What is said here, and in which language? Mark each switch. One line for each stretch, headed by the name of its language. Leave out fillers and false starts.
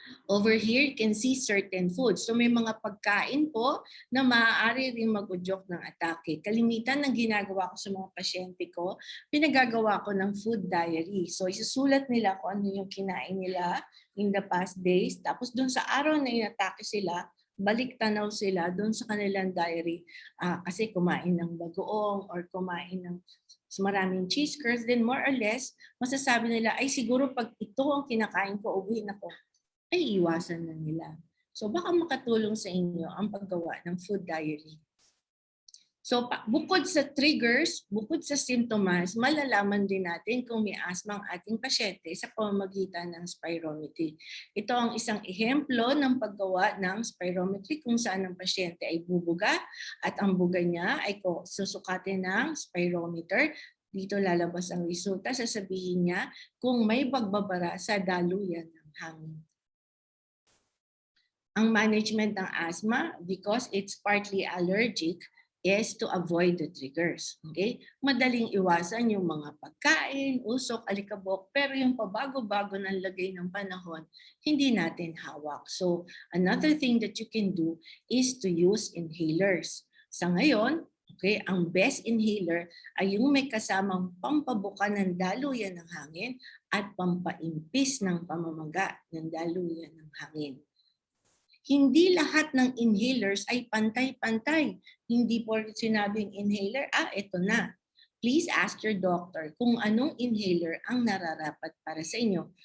English: Over here, you can see certain foods.
Filipino: So, may mga pagkain po na maaari rin mag-udyok ng atake. Kalimitan ng ginagawa ko sa mga pasyente ko, pinagagawa ko ng food diary. So, isusulat nila kung ano yung kinain nila
English: in the past days.
Filipino: Tapos, dun sa araw na inatake sila, balik tanaw sila doon sa kanilang diary kasi kumain ng bagoong or kumain ng maraming cheese curds, then more or less, masasabi nila, ay siguro pag ito ang kinakain ko, uwi na ko, ay iwasan na nila. So baka makatulong sa inyo ang paggawa ng food diary. So bukod sa triggers, bukod sa sintomas, malalaman din natin kung may asthma ang ating pasyente sa pamamagitan ng spirometry. Ito ang isang ehemplo ng paggawa ng spirometry kung saan ang pasyente ay bubuga at ang buga niya ay susukatin ng spirometer. Dito lalabas ang resulta, sasabihin niya kung may pagbabara sa daluyan ng hangin.
English: Ang management ng asthma, because it's partly allergic, is to avoid the triggers. Okay?
Filipino: Madaling iwasan yung mga pagkain, usok, alikabok, pero yung pabago-bago ng lagay ng panahon, hindi natin hawak.
English: So, another thing that you can do is to use inhalers.
Filipino: Sa ngayon, okay, ang best inhaler ay yung may kasamang pampabuka ng daluyan ng hangin at pampaimpis ng pamamaga ng daluyan ng hangin. Hindi lahat ng inhalers ay pantay-pantay. Hindi po sinabing inhaler, ito na.
English: Please ask your doctor
Filipino: kung anong inhaler ang nararapat para sa inyo.